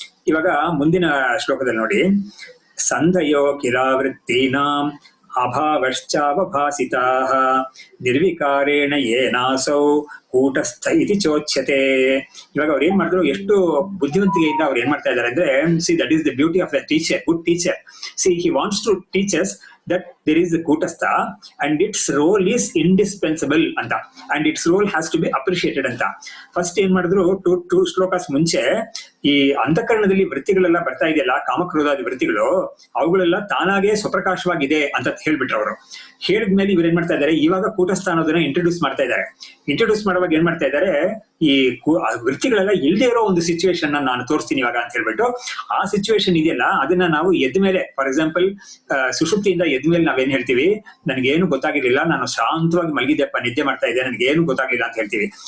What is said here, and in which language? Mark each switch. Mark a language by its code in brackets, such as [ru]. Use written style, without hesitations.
[kn] ಇವಾಗ ಮುಂದಿನ ಶ್ಲೋಕದಲ್ಲಿ ನೋಡಿ, [sa] ಸಂಧಯೋ ಕಿರಾವೃತ್ತೀನಾಂ ಅಭಾವಶ್ಚಾವಭಾಸಿತಾಃ ನಿರ್ವಿಕಾರೇಣ ಏನಾಸೌ ಕೂಟಸ್ಥ ಇತಿ ಚೋಚ್ಯತೆ. [kn] ಇವಾಗ ಅವ್ರು ಏನ್ ಮಾಡಿದ್ರು, ಎಷ್ಟು ಬುದ್ಧಿವಂತಿಕೆಯಿಂದ ಅವ್ರು ಏನ್ ಮಾಡ್ತಾ ಇದ್ದಾರೆ ಅಂದ್ರೆ, [en] See that is the beauty of the teacher, good teacher. See he wants to teach us that there is a kutastha and its role is indispensable anta, and its role has to be appreciated anta. [kn] First ಏನ್ ಮಾಡಿದ್ರು, two shlokas ಮುಂಚೆ ಈ ಅಂತಃಕರಣದಲ್ಲಿ ವೃತ್ತಿಗಳೆಲ್ಲ ಬರ್ತಾ ಇದೆಯಲ್ಲ, ಕಾಮಕ್ರೋಧಾದಿ ವೃತ್ತಿಗಳು, ಅವುಗಳೆಲ್ಲ ತಾನಾಗೆ ಸ್ವಪ್ರಕಾಶವಾಗಿದೆ ಅಂತ ಹೇಳ್ಬಿಟ್ರು ಅವರು. ಹೇಳಿದ್ಮೇಲೆ ಇವ್ರು ಏನ್ ಮಾಡ್ತಾ ಇದ್ದಾರೆ, ಇವಾಗ ಕೂಟಸ್ಥ ಅನ್ನೋದನ್ನ ಇಂಟ್ರೊಡ್ಯೂಸ್ ಮಾಡ್ತಾ ಇದ್ದಾರೆ. ಇಂಟ್ರೊಡ್ಯೂಸ್ ಮಾಡುವಾಗ ಏನ್ ಮಾಡ್ತಾ ಇದ್ದಾರೆ, ಈ ವೃತ್ತಿಗಳೆಲ್ಲ ಇಲ್ಲದೆ ಇರೋ ಒಂದು ಸಿಚುವೇಶನ್ ನಾನು ತೋರಿಸ್ತೀನಿ ಇವಾಗ ಅಂತ ಹೇಳ್ಬಿಟ್ಟು, ಆ ಸಿಚುವೇಶನ್ ಇದೆಯಲ್ಲ ಅದನ್ನ ನಾವು ಎದ್ದ ಮೇಲೆ, ಫಾರ್ ಎಕ್ಸಾಂಪಲ್ ಸುಷುಪ್ತಿಯಿಂದ ಎದ್ಮೇಲೆ ನಾವೇನ್ ಹೇಳ್ತೀವಿ, ನನ್ಗೇನು ಗೊತ್ತಾಗಿರ್ಲಿಲ್ಲ, ನಾನು ಶಾಂತವಾಗಿ ಮಲಗಿದ್ದೆಪ್ಪ, ನಿದ್ದೆ ಮಾಡ್ತಾ ಇದ್ದೆ, ನನ್ಗೇನು ಗೊತ್ತಾಗ್ಲಿಲ್ಲ ಅಂತ ಹೇಳ್ತೀವಿ.